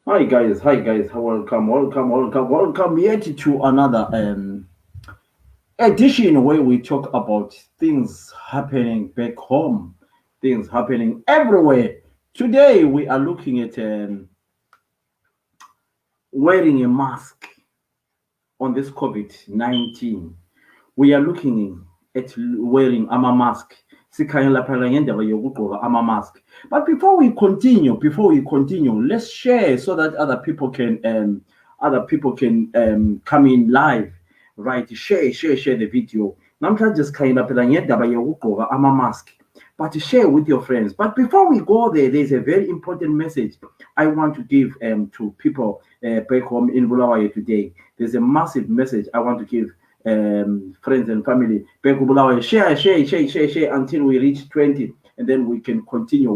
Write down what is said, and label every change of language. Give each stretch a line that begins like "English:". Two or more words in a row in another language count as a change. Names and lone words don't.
English: Hi guys, welcome yet to another edition where we talk about things happening back home, things happening everywhere. Today we are looking at wearing a mask on this COVID-19. We are looking at wearing mask.
North Ndebele: Sikhangela phela ngendaba yokugqoka mask.
English: But before we continue, let's share so that other people can come in live, right? Share the video.
North Ndebele: Namhlanje sikhangela phela ngendaba yokugqoka mask.
English: But share with your friends. But before we go there's a very important message I want to give to people back home in Bulawayo today. There's a massive message I want to give friends and family. Back in Bulawayo. Share until we reach 20, and then we can continue.